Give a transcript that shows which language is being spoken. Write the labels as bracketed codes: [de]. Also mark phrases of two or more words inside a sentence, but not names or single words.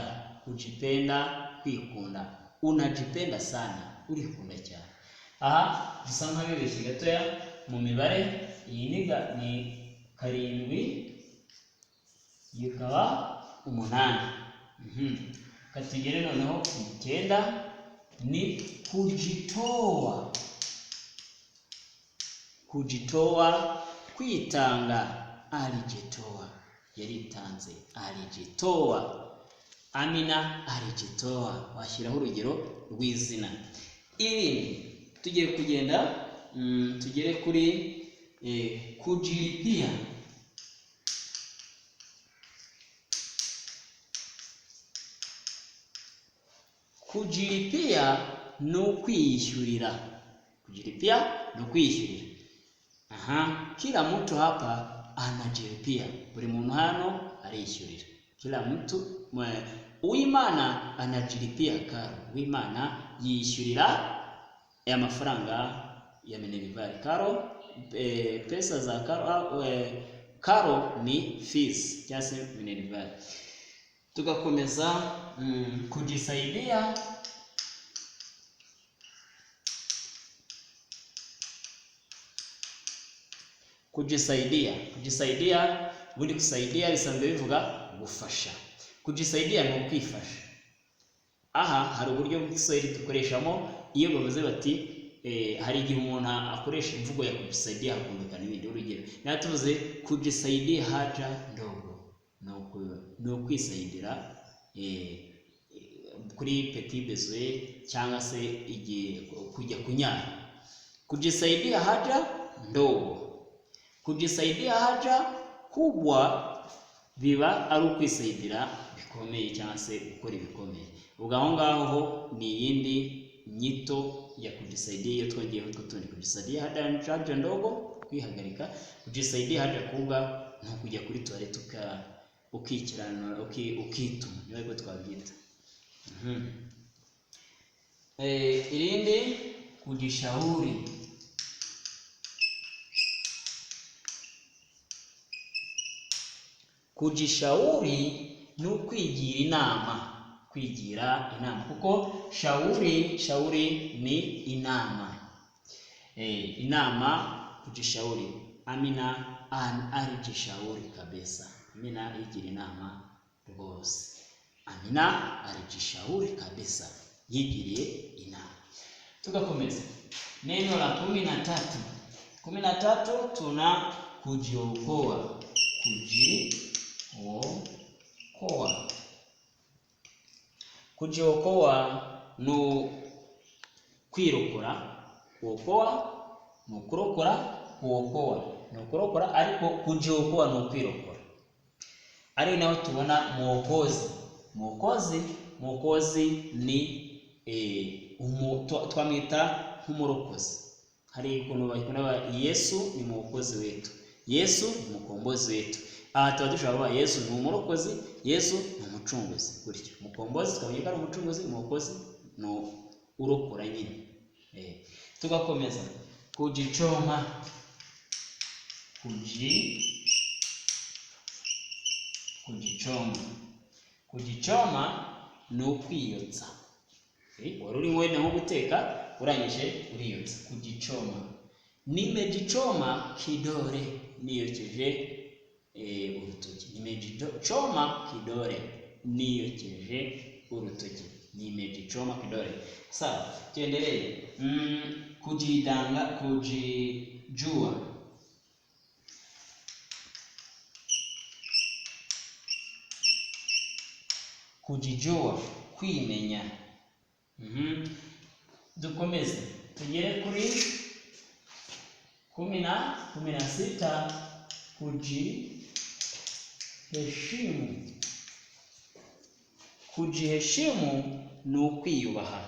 [rw] Kujipenda, kwikunda. [sw] Unajipenda sana, [rw] urikunda cyane. Aha dusa nk'abibeshye gatoya mu mibare. Iyi ni 7 yikaba 8. Katugere noneho 9 ni kujitoa. Kujitoa, kwitanga. [sw] Alijitoa, yaritanze. Alijitoa. Amina alijitoa. [rw] Washyiraho urugero rw'izina. Irindi tugiye kugenda tugere kuri kujilipia. Kujilipia ni ukwiyishyurira. Kujilipia ni ukwiyishyurira. [sw] Kila mtu hapa anajilipia. [rw] Buri muntu hano arishyurira. [sw] Kila mtu. Uwimana anajilipia karo. [rw] Uwimana yishyurira amafaranga ya minerivare. Karo, [sw] pesa za karo. [rw] Karo ni fees cyangwa se minerivare. Tugakomeza kujisaidia. Kujisaidia ubundi kusaidia bisanzwe bivuga gufasha. Kujisaidia ni ukwifasha. Aha hari uburyo bw'Igiswahili dukoreshamo iyo bavuze bati hari igihe umuntu akoresha imvugo ya kujisaidia hakundukana ibindi. Urugero natuvuze [sw] kujisaidia haja ndogo, [rw] no kwisaidira kuri [fr] petit besoin [rw] cyangwa se igihe kujya kunyara. [sw] Kujisaidia haja ndogo. Kujisaidia haja kubwa [rw] biba ari ukwisaidira bikomeye cyangwa se gukora ibikomeye. Ubwo aho ngaho ni iyindi nyito ya kujisaidia iyo twongeyeho tutundi. [sw] Kujisaidia haja ndogo, kwihagarika. Kujisaidia haja kubwa [rw] no kujya kuri toilette ukikirana ukituma. Niyo ariko twabyita. Irindi kujishauri. Kujishauri ni ukwigira inama. Kwigira inama kuko shauri ni inama. Inama kujishauri. [sw] Amina alijishauri kabisa. [rw] Amina yigira inama rwose. Amina [sw] alijishauri kabisa, [rw] yigiriye inama. Tugakomeza [sw] neno la [rw] 13. 13 tuna kujiokoa. Kujiokoa no kwirokora. Kuokoa no kurokora. Kuokoa no kurokora, ariko kujiokoa no kwirokora. Ari naho tubona mwokozi ni twamwita nk'umurokozi. hari ukuntu bakunda [sw] Yesu ni mwokozi wetu, Yesu ni mukombozi wetu. [rw] Aha tuba dushaka kuvuga Yesu ni umurokozi, Yesu ni umucunguzi. Gutyo mukombozi twabonye ko ari umucunguzi, umurokozi no urokora nyine. Tugakomeza kujicoma, kujicoma ni ukwiyotsa. Wari uri wenda nko guteka urangije uriyotsa, kujicoma. [sw] Nimejichoma kidole, [rw] niyokeje urutoki. [sw] Nimejichoma kidole, [rw] niyokeje urutoki. [sw] Nimejichoma kidole. Sawa, tuendelee. Kujidanga, kujijua. Kujijua, [rw] kwimenya. Dukomeze tugere kuri 16. [sw] Kujiheshimu. [rw] Kujiheshimu ni ukwiyubaha.